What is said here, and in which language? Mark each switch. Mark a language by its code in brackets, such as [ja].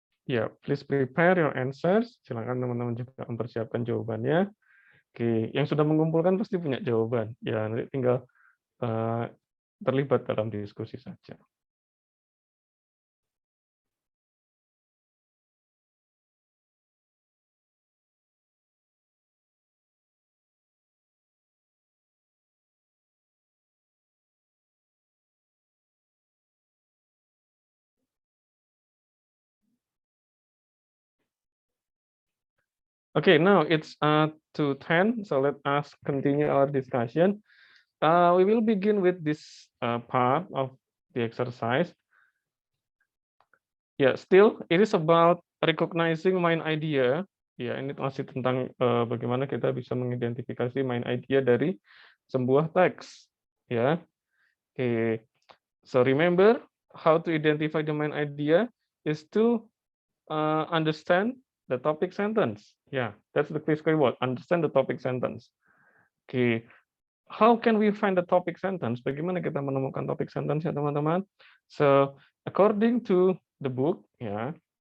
[en] Ya, please prepare your answers. [id] Silakan teman-teman juga mempersiapkan jawabannya. Oke, yang sudah mengumpulkan pasti punya jawaban. Ya, nanti tinggal terlibat dalam diskusi saja. [en] Okay, now it's 2:10, so let us continue our discussion. We will begin with this part of the exercise. Yeah, still it is about recognizing main idea. [id] Ya, ini masih tentang bagaimana kita bisa mengidentifikasi main idea dari sebuah teks. Ya, oke. [en] So remember how to identify the main idea is to understand the topic sentence. Yeah, that's the key word. Understand the topic sentence. Oke, how can we find the topic sentence? [id] Bagaimana kita menemukan topic sentence ya teman-teman? [en] So according to the book, [id] ya.